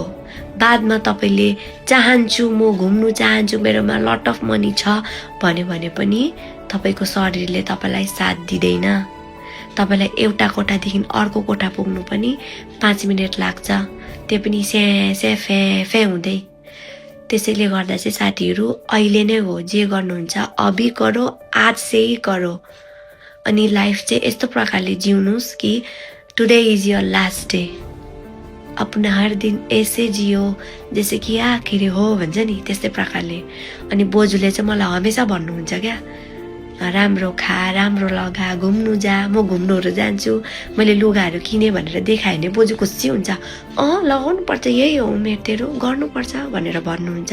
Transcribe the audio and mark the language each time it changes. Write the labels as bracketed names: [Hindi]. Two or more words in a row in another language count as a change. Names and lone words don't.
[Nepali] बादमा तपाईले चाहन्छु म घुम्नु चाहन्छु, मेरोमा [English] lot of money [Nepali] छ भन्यो भने पनि तपाईको शरीरले तपाईलाई साथ दिदैन। तपाईलाई एउटा कोठादेखि अर्को कोठा पुग्नु पनि 5 मिनेट लाग्छ, त्यो पनि स्या फे फे हुँदै। त्यसैले गर्दा चाहिँ साथीहरू अहिले नै हो, जे गर्नुहुन्छ [Hindi] अभी करो, आज से ही करो। [Nepali] अनि लाइफ चाहिँ यस्तो प्रकारले जिउनुस् कि [English] today is your last day. [Hindi] अपना हर दिन ऐसे जियो जैसे कि आखिरी हो [Nepali] भन्छ नि, त्यस्तै प्रकारले। अनि बोजूले चाहिँ मलाई हमेसा भन्नुहुन्छ क्या, राम्रो खा, राम्रो लगा, घुम्नु जा। म घुम्नुहरू जान्छु, मैले लुगाहरू किने भनेर देखाएँ भने बोजू खुसी हुन्छ। लगाउनु पर्छ, यही हो उमेर तेरो, गर्नुपर्छ भनेर भन्नुहुन्छ।